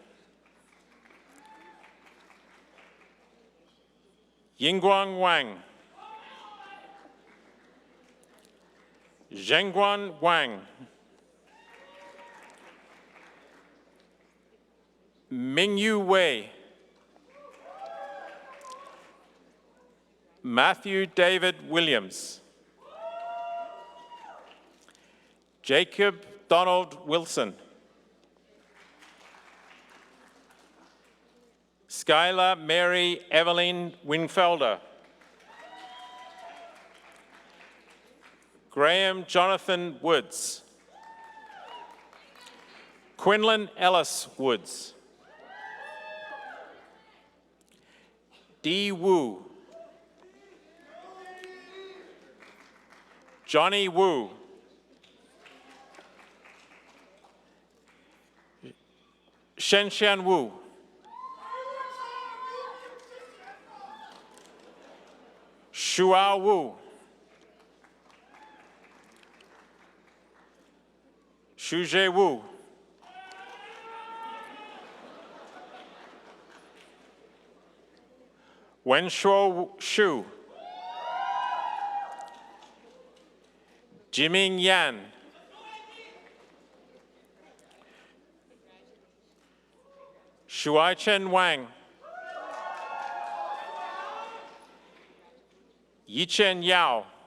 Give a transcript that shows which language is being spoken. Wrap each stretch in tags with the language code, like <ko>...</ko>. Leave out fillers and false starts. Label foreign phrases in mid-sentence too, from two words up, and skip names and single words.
<en>Yingguang Wang. Zhengguan Wang. Mingyu Wei. Matthew David Williams. Jacob Donald Wilson. Skylar Mary Evelyn Wingfelder. Graham Jonathan Woods. Quinlan Ellis Woods. Dee Wu. Johnny Wu. Shenshan Wu. Shua Wu. Shuje Wu. Wenshuo Shu. Jiming Yan. Shuai-Chen Wang. Yichen Yao.</en>